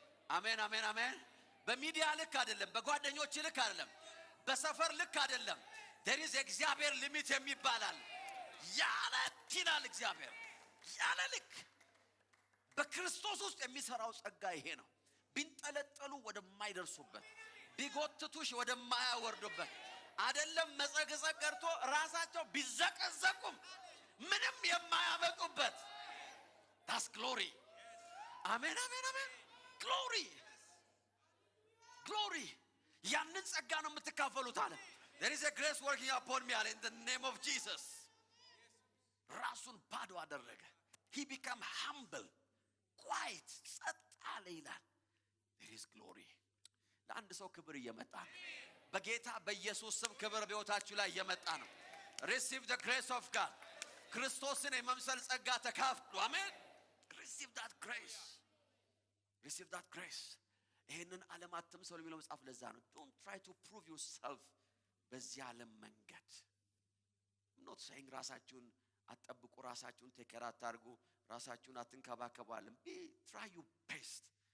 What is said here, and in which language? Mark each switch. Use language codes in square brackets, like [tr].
[am] አሜን አሜን አሜን። በሚዲያ ልክ አይደለም፣ በጓደኞች ልክ አይደለም፣ በሰፈር ልክ አይደለም። there is እግዚአብሔር ሊሚት የሚባላል። ያለ ልክ ይላል እግዚአብሔር ያለ ልክ። በክርስቶስ ውስጥ የሚሰራው ጸጋ ይሄ ነው። ቢንጠለጠሉ ወደማይደርሱበት፣ ቢጎትቱሽ ወደማያወርዱበት አይደለም መጸገጸግ ቀርቶ ራሳቸው ቢዘቀዘቁም ምንም የማያበቁበት [en] that's glory. አሜን አሜን አሜን። glory glory [am] ያንን ጸጋ ነው የምትካፈሉት አለ። [en] there is a grace working upon me in the name of Jesus. [am] ራሱን ባዶ አደረገ። [en] he became humble, quiet, [am] ጸጥ አለ ይላል። [en] there is glory. [am] ለአንድ ሰው ክብር እየመጣ ነው። በጌታ በኢየሱስ ስም ክብር በሕይወታችሁ ላይ እየመጣ ነው። [en] receive the grace of God. [am] ክርስቶስን የመምሰል ጸጋ ተካፈሉ። [en] አሜን። receive that grace. receive that grace. [am] ይሄንን ዓለም አትምሰሉ የሚለው መጽሐፍ ለዛ ነው። [en] don't try to prove yourself [am] በዚህ ዓለም መንገድ። [en] not saying [am] ራሳችሁን አትጠብቁ፣ ራሳችሁን ቴከር አታርጉ፣ ራሳችሁን አትንከባከቡ አለም። [en] try your best.